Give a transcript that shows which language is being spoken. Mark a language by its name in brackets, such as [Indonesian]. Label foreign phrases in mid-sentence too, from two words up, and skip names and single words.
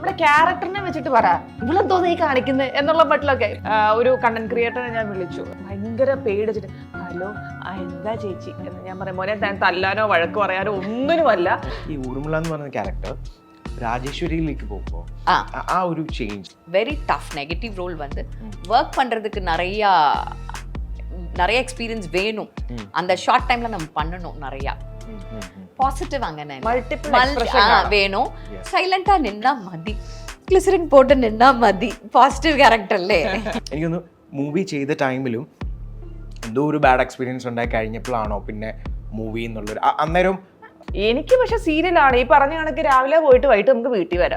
[Malayalam] നമ്മുടെ ക്യാരക്ടറിനെ വെച്ചിട്ട് പറ ഇവളെന്തോ നീ കാണിക്കുന്നത് എന്നുള്ള മട്ടിലൊക്കെ ഒരു [English] content creator [Malayalam] ഞാൻ വിളിച്ചു. ഭയങ്കര പേടിച്ചിട്ട് ഹലോ എന്താ ചേച്ചി എന്ന് ഞാൻ പറയും. മോനെ താൻ തല്ലാനോ വഴക്ക് പറയാനോ ഒന്നിനുമല്ല. ഈ ഊർമിള എന്ന് പറയുന്ന ക്യാരക്ടർ രാജേശ്വരിയിലേക്ക് പോകുമ്പോൾ ആ ഒരു ചേഞ്ച് [English] very tough negative role [Tamil] வந்து ஒர்க் பண்றதுக்கு நிறைய எக்ஸ்பீரியன்ஸ் வேணும். அந்த [English] short time [Tamil] நம்ம பண்ணணும். நிறைய பாசிட்டிவ் [Malayalam] അങ്ങനെ വേണോ. സൈലന്റാ നിന്നാ മതി, ഗ്ലിസറിൻ പോട്ട് നിന്നാ മതി. [English] positive character [Malayalam] അല്ലേ. എനിക്കൊന്ന് മൂവി ചെയ്ത ടൈമിലും എന്തോ ഒരു [English] bad experience [Malayalam] ഉണ്ടായി കഴിഞ്ഞപ്പോഴാണോ പിന്നെ മൂവി എന്നുള്ളൊരു അന്നേരം എനിക്ക് പക്ഷെ സീരിയലാണ് ഈ പറഞ്ഞ കണക്ക്. രാവിലെ പോയിട്ട് വൈകിട്ട് നമുക്ക് വീട്ടിൽ വരാം.